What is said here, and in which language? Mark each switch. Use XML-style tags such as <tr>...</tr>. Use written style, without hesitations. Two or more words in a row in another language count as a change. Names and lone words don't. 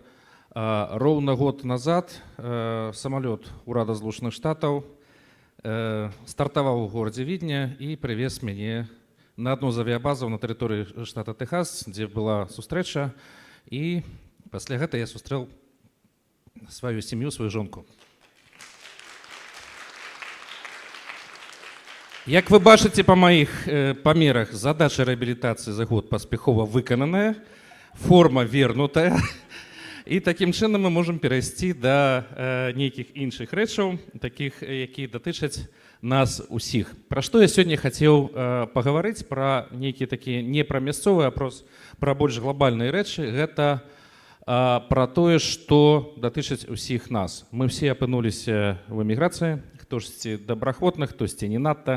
<be>Роўна год назад самалёт Урада Злучаных Штатаў стартаваў у горадзе Відня і прывез мяне на адну з авіябазаў на тэрыторыі штата Тэхас, дзе была сустрэча, і пасля гэта я сустрэў сваю сям'ю, сваю жонку. Як вы бачыце па маіх памерах, задача рэабілітацыі за год паспяхова выкананая, форма вернутая.</be> <uk>І таким чином ми можемо перейти до</uk> <be>нейкіх інших рэчаў, таких, які датычаць нас усіх. Пра што я сёння хацеў пагаварыць, пра нейкія такія не пра мясцовыя, а пра больш глобальныя рэчы. Гэта пра тое, што датычаць усіх нас. Мы все апынуліся в эміграцыі, хтосьці добраахвотна, хтосьці не надта.</be>